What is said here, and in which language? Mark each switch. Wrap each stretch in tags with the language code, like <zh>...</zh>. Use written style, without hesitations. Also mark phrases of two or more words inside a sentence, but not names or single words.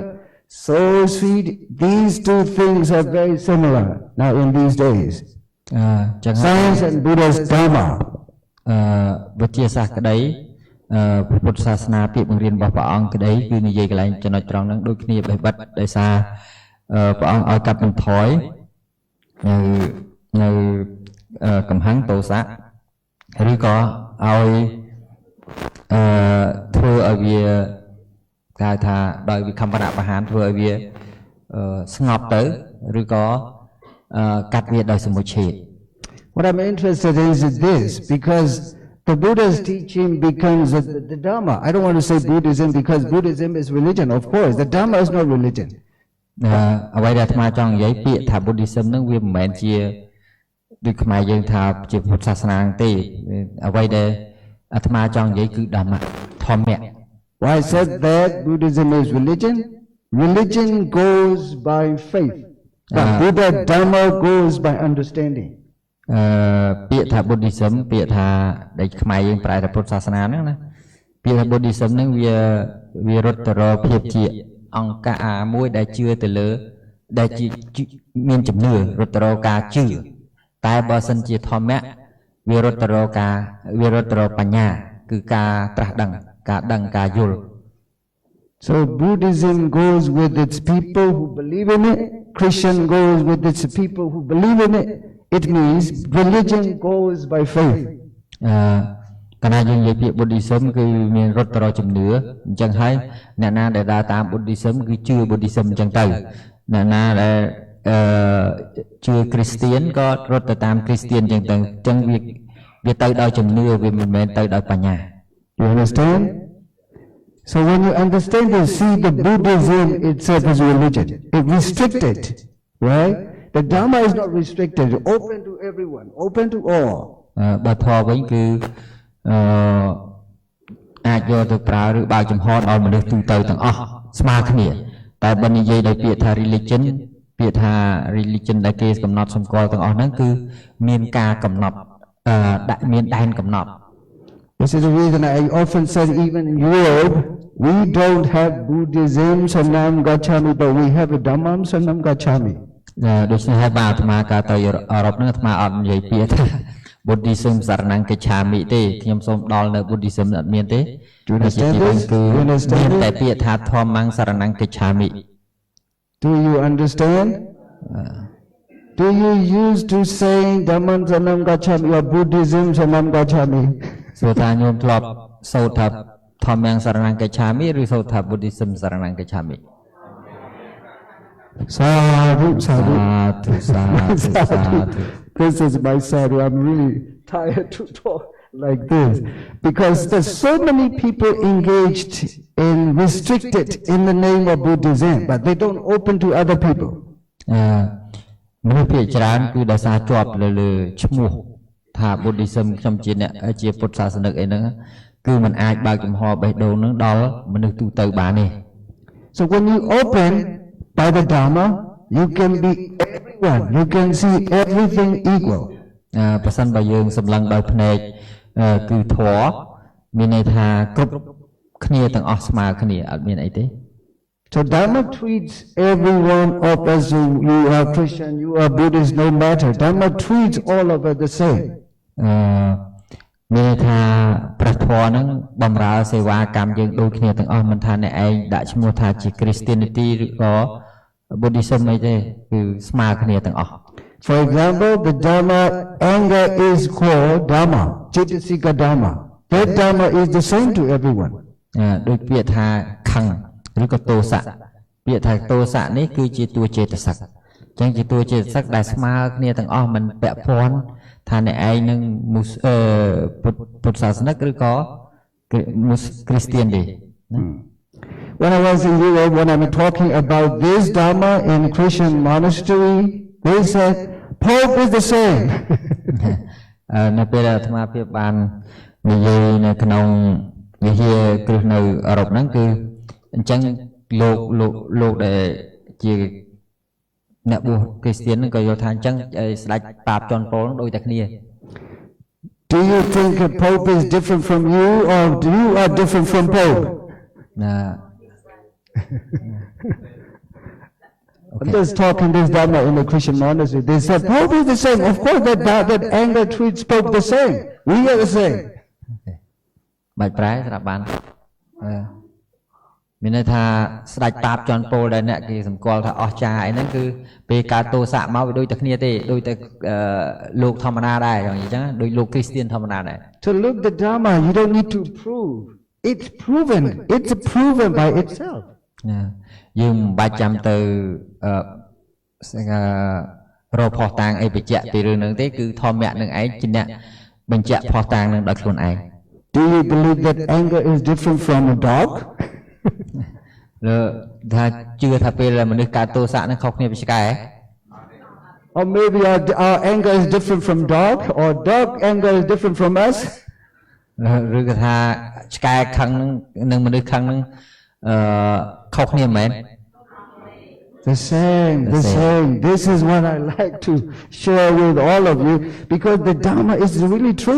<en>So sweet. These two things are very similar now in these days. Science and Buddha's Dharma.</en> <km>វិទ្យាសាស្ត្រក្តីពុទ្ធសាសនាពាក្យបង្រៀនរបស់ព្រះអង្គក្តីគឺនិយាយកន្លែងចំណុចត្រង់ហ្នឹងដូចគ្នាបេះបិទដោយសារព្រះអង្គឲ្យកាត់បន្ថយនៅកំហឹងទោសៈឬក៏ឲ្យធ្វើឲ្យវាគេថាដោយវិខមបរៈបហានធ្វើឲ្យវាស្ងប់ទៅឬក៏កាត់វាដោយសមុច្ឆេទ</km> <en>What I'm interested in is this, because the Buddha's teaching becomes the Dharma. I don't want to say Buddhism because Buddhism is religion, of course. The Dharma is not religion.</en> <km>អ្វីដែលអាត្មាចង់និយាយពាក្យថា Buddhism នឹងវាមិនមែនជាដូចខ្មែរយើងថាជាពុទ្ធសាសនាទេអ្វីដែលអាត្មាចង់និយាយគឺធម្មៈ</km> <en>Why I said that Buddhism is religion? Religion goes by faith. But Buddha Dharma goes by understanding.</en> <km>ពាក្យថា Buddhism ពាក្យថាដែលខ្មែរយើងប្រែថាពុទ្ធសាសនាហ្នឹងណាពាក្យថា Buddhism ហ្នឹងវារត់ទៅរកភាពជាអង្គការមួយដែលជឿទៅលើដែលជាមានជំនឿរត់ទៅរកការជឿតែបើសិនជាធម្មៈវារត់ទៅរកបញ្ញាគឺការត្រាស់ដឹងការយល់</km> <en>So Buddhism goes with its people who believe in it. Christian goes with its people who believe in it. It means religion goes by faith.</en> <km>កាលណាយើងនិយាយពាក្យ Buddhism គឺមានរត់ទៅរកជំនឿអញ្ចឹងហើយអ្នកណាដែលដើរតាម Buddhism គឺជឿ Buddhism អញ្ចឹងទៅអ្នកណាដែលជឿ Christian ក៏រត់ទៅតាម Christian អញ្ចឹងទៅអញ្ចឹងវាទៅដោយជំនឿវាមិនមែនទៅដោយបញ្ញា</km> <en>You understand? So when you understand this, see the Buddhism itself is religion. It's restricted, right? The Dharma is not restricted, open to everyone, open to all.</en> <km>បើធម៌វិញគឺអាចយកទៅប្រើឬបើកចំហដល់មនុស្សទូទៅទាំងអស់ស្មើគ្នាតែបើនិយាយដោយពាក្យថា religion ពាក្យថា religion ដែលគេកំណត់សម្គាល់ទាំងអស់ហ្នឹងគឺមានការកំណត់ដាក់មានដែនកំណត់</km> <en>This is the reason I often said even in Europe we don't have Buddhism</en> <pi>Saranam Gacchami</pi> <en>but we have a</en> <pi>Dhammam Saranam Gacchami.</pi> <km>ដូច្នេះហើយបាទអាត្មាកាលទៅអឺរ៉ុបហ្នឹងអាត្មាអត់និយាយពាក្យថា Buddhism សារណង្កេឆាមិទេខ្ញុំសូមដល់នៅ Buddhism អត់មានទេ</km> <en>Do you understand this? Do you understand</en> <km>មានតែពាក្យថាធម្មង្សារណង្កេឆាមិ</km> <en>Do you understand? Do you use to say</en> <pi>Dhammam Saranam Gacchami</pi> <en>or Buddhism</en> <pi>Saranam Gacchami?</pi> <km>សួរថាញោមធ្លាប់សូត្រថាធម្មង្សារណង្កេឆាមិឬសូត្រថា Buddhism សារណង្កេឆាមិ</km> <pi>Sadhu, sadhu. Sadhu.</pi> <en>This is my sad. I'm really tired to talk like this because there's so many people engaged in restricted in the name of Buddhism, but they don't open to other people.</en> <km>មនុស្សភាគច្រើនគឺដោយសារជាប់លើឈ្មោះថា Buddhism ខ្ញុំជាអ្នកជាពុទ្ធសាសនិកអីហ្នឹងគឺมันអាចបើកចំហបេះដូងហ្នឹងដល់មនុស្សទូទៅបានទេ</km> <en>So when you open by the Dharma, you can be everyone. You can see everything equal.</en> <km>ប្រសិនបើយើងសម្លឹងដោយភ្នែកគឺធម៌មានន័យថាគ្រប់គ្នាទាំងអស់ស្មើគ្នាអត់មានអីទេ</km> <en>So Dharma treats everyone up as you are Christian, you are Buddhist, no matter. Dharma treats all of us the same.</en> <km>មានន័យថាព្រះធម៌ហ្នឹងបំរើសេវាកម្មយើងដូចគ្នាទាំងអស់មិនថាអ្នកឯងដាក់ឈ្មោះថាជា Christianity ឬក៏ Buddhism អីទេគឺស្មើគ្នាទាំងអស់</km> <en>For example, the Dharma anger is called Dharma, Cetasika Dharma. That Dharma is the same to everyone.</en> <km>ដូចពាក្យថាខឹងឬក៏ទោសៈពាក្យថាទោសៈនេះគឺជាតួចេតសិកអញ្ចឹងជាតួចេតសិកដែលស្មើគ្នាទាំងអស់មិនពាក់ព័ន្ធថាអ្នកឯងនឹងពុទ្ធសាសនិកឬក៏គ្រីស្ទានទេ</km> <en>When I was in Europe, when I was talking about this Dharma in Christian monastery, they said, Pope is the same.</en> <km>នៅពេលអាត្មាភាពបាននិយាយនៅក្នុងវិហារគ្រឹះនៅអឺរ៉ុបហ្នឹងគឺអញ្ចឹងលោកដែលជាអ្នកបួសគ្រីស្ទានហ្នឹងក៏យល់ថាអញ្ចឹងស្ដេចបាបជន់ពលដូចតែគ្នា</km> <en>Do you think a Pope is different from you or you are different from Pope? I'm just talking this Dharma in the Christian monastery. They said Pope is the same. Of course that anger treats Pope the same. We are the same.</en> <km>បាច់ប្រែស្រាប់បានមានន័យថាស្ដេចបាបជន់ពលដែលអ្នកគេសម្គាល់ថាអស្ចារ្យអីហ្នឹងគឺពេលកើតទោសៈមកវាដូចតែគ្នាទេដូចតែលោកធម្មតាដែរអញ្ចឹងដូចលោកគ្រីស្ទានធម្មតាដែរ</km> <en>To look the Dharma, you don't need to prove. It's proven. It's proven by itself.</en> <km>យើងមិនបាច់ចាំទៅរកផុសតាងអីបញ្ជាក់ពីរឿងហ្នឹងទេគឺធម្មៈនឹងឯងជាអ្នកបញ្ជាក់ផុសតាងនឹងដោយខ្លួនឯង</km> <en>Do you believe that anger is different from a dog?</en> <km>ថាជឿថាពេលមនុស្សកើតទោសៈហ្នឹងខុសគ្នាពីឆ្កែ</km> <en>Or maybe our anger is different from dog or dog anger is different from us?</en> <km>ឬក៏ថាឆ្កែខឹងនឹងមនុស្សខឹងនឹងខុសគ្នាមែន</km> <en>The same. This is what I like to share with all of you because the Dharma is really true.</en>